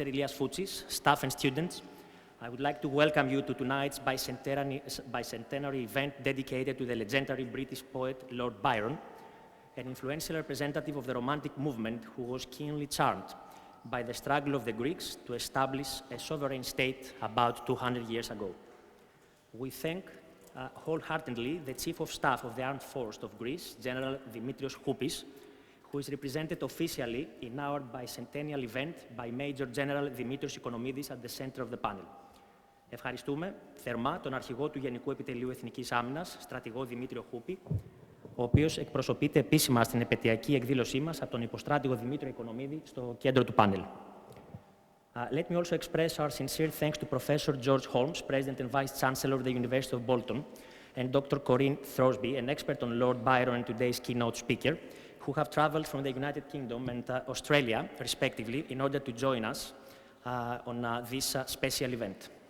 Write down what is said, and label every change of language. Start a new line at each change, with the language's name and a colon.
English: Ilias Foutsis, staff and students, I would like to welcome you to tonight's bicentenary event dedicated to the legendary British poet Lord Byron, an influential representative of the Romantic movement who was keenly charmed by the struggle of the Greeks to establish a sovereign state about 200 years ago. We thank wholeheartedly the Chief of Staff of the Armed Forces of Greece, General Dimitrios Choupis, who is represented officially in our bicentennial event by Major General Dimitrios Οικονομίδης at the center of the panel.
Greek: Ευχαριστούμε θερμά τον αρχηγό του Γενικού Επιτελείου Εθνικής Άμυνας, στρατηγό Δημήτριο Χούπη, ο οποίος εκπροσωπείται επίσημα στην επαιτειακή εκδήλωσή μας από τον υποστράτηγο Δημήτριο Οικονομίδη στο κέντρο του πάνελ.
English: Let me also express our sincere thanks to Professor George Holmes, President and Vice Chancellor of the University of Bolton, and Dr. Corinne Throsby, an expert on Lord Byron and today's keynote speaker, who have traveled from the United Kingdom and Australia, respectively, in order to join us on this special event.